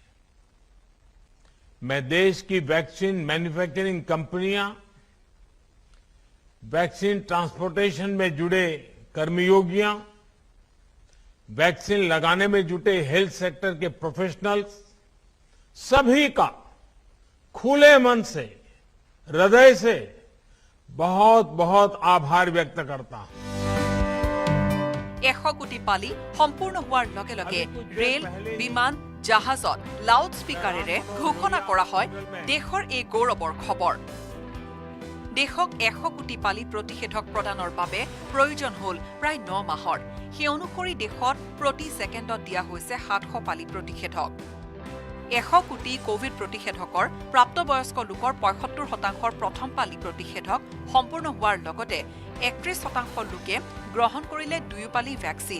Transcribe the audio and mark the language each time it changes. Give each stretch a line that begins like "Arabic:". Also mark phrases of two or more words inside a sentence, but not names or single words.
Hindi: मैं देश की वैक्सीन मैन्युफैक्चरिंग कंपनियां वैक्सीन ट्रांसपोर्टेशन में जुड़े कर्मयोगियां वैक्सीन लगाने में जुटे हेल्थ सेक्टर के प्रोफेशनल्स सभी का खुले मन से हृदय से बहुत बहुत आभार व्यक्त करता हूं
Assamese: 100 কোটি পালি সম্পূৰ্ণ হোৱাৰ লগে লগে ৰেল বিমান জাহাজত লাউড স্পিকাৰেৰে ঘোষণা কৰা হয় দেশৰ এই গৌৰৱৰ খবৰ দেশক 100 কোটি পালি প্ৰতিষেধক প্ৰদানৰ বাবে প্ৰয়োজন হ'ল প্ৰায় 9 মাহৰ সেই অনুসৰি দেশত প্ৰতি সেকেণ্ডত দিয়া হৈছে 700 পালি প্ৰতিষেধক 100 কোটি কোভিড প্ৰতিষেধকৰ প্ৰাপ্তবয়স্ক লোকৰ 75% প্ৰথম পালি প্ৰতিষেধক সম্পূৰ্ণ হোৱাৰ লগতে 31% লোকে গ্ৰহণ কৰিলে 2 পালি ভেকচিন।